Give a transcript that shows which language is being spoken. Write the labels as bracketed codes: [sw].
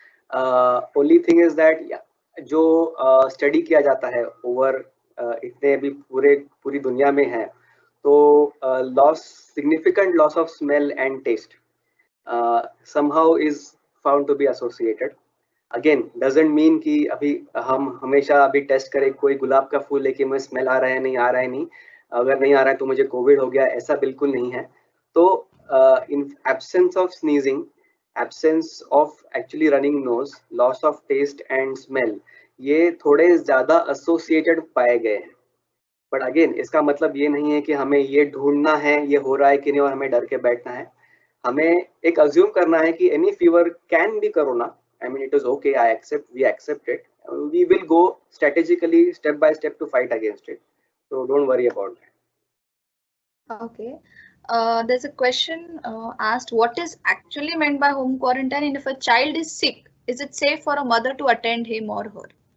[en] Only thing is that जो study किया जाता है ओवर इतने अभी पूरी दुनिया में है, तो significant loss of smell and taste somehow is found to be associated. [hi] Again, doesn't mean कि अभी हम हमेशा अभी टेस्ट करें कोई गुलाब का फूल लेके मुझे स्मेल आ रहा है नहीं आ रहा है नहीं, अगर नहीं आ रहा है तो मुझे कोविड हो गया, ऐसा बिल्कुल नहीं है. [en] तो in absence of sneezing, absence of actually running nose, loss of taste and smell, ये थोड़े ज़्यादा associated पाए गए हैं. [hi] बट अगेन इसका मतलब ये नहीं है कि हमें ये ढूंढना है ये हो रहा है कि नहीं और हमें डर के बैठना है. हमें एक अज्यूम करना है कि any fever can be corona. [en] I mean, it is okay. We accept it. We will go strategically, step by step, to fight against it. So don't worry about that. Okay. There's a question asked, what is actually meant by home quarantine, and if a child is sick, is it safe for a mother to attend him or her?